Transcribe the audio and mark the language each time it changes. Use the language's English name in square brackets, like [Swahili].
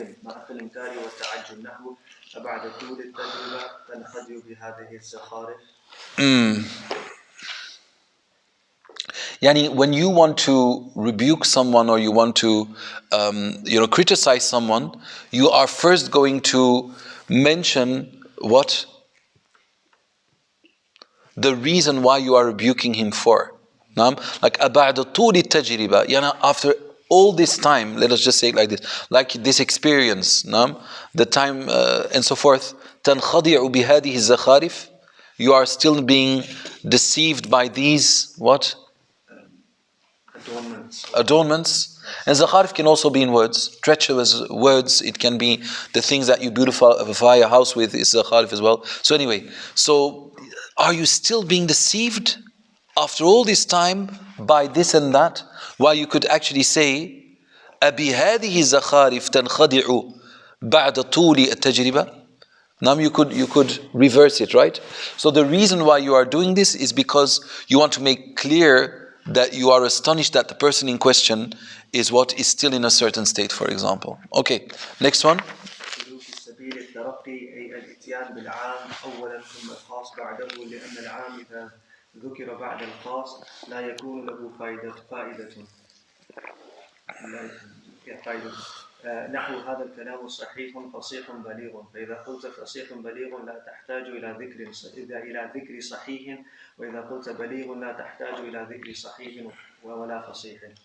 [Arabic] محق الإنكار والتعجب نحو بعد طول التجربة تنخدع بهذه الزخارف. [English] When you want to rebuke someone or you want to criticize someone, you are first going to mention what? The reason why you are rebuking him for. Like [Arabic] أبعد طول التجربة, [English] after all this time, let us just say it like this, like this experience, the time and so forth, [Arabic] تنخدع بهذه الزخارف, [English] you are still being deceived by these what? Adornments. And zakharif can also be in words, treacherous words. It can be the things that you beautify a house with, is zakharif as well. So anyway, are you still being deceived after all this time by this and that? While you could actually say, [Arabic] أبي هذه الزخارف تنخدع بعد طول التجربة. [English] Now you could reverse it, right? So the reason why you are doing this is because you want to make clear that you are astonished that the person in question is still in a certain state, for example. Okay, next one. [Arabic] سبيل الترقي أي الإتيان بالعام أولا ثم الخاص بعده لأن العام إذا ذكر بعد الخاص لا يكون له فائدة. نحو هذا الكلام صحيح فصيح بليغ فإذا قلت فصيح بليغ لا تحتاج إلى ذكر صحيح وإذا قلت بليغ لا تحتاج إلى ذكر صحيح ولا فصيح.